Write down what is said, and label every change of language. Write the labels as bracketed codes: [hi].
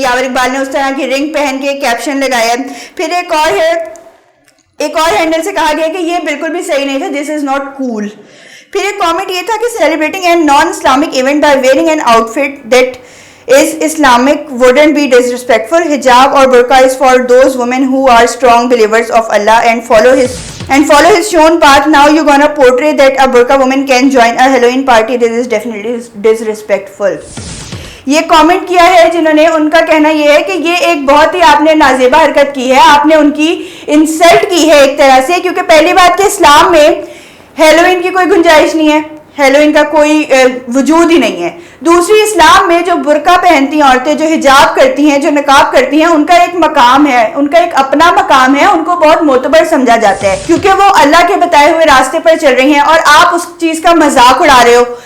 [ur] یاور اقبال نے اس طرح کی رنگ پہن کے کیپشن لگایا. پھر ایک اور ہینڈل سے کہا گیا کہ یہ بالکل بھی صحیح نہیں تھا, [en] This is not cool. [ur] پھر ایک کامنٹ یہ تھا کہ [en] Celebrating an non Islamic event by wearing an outfit that is Islamic wouldn't be disrespectful. Hijab or burqa is for those women who are strong believers of Allah and follow his shown path. Now you're gonna portray that a burqa woman can join a Halloween party. This is definitely disrespectful. [ur] یہ comment کیا ہے جنہوں نے, ان کا کہنا یہ ہے کہ یہ ایک بہت ہی آپ نے نازیبا حرکت کی ہے, آپ نے ان کی انسلٹ کی ہے ایک طرح سے, کیونکہ پہلی بات کہ اسلام میں ہیلوئن کی کوئی گنجائش نہیں ہے, ہیلوئن کا کوئی وجود ہی نہیں ہے. دوسری, اسلام میں جو برقع پہنتی ہیں عورتیں, جو حجاب کرتی ہیں, جو نقاب کرتی ہیں, ان کا ایک مقام ہے, ان کا ایک اپنا مقام ہے, ان کو بہت معتبر سمجھا جاتا ہے کیونکہ وہ اللہ کے بتائے ہوئے راستے پر چل رہی ہیں, اور آپ اس چیز کا مذاق اڑا رہے ہو.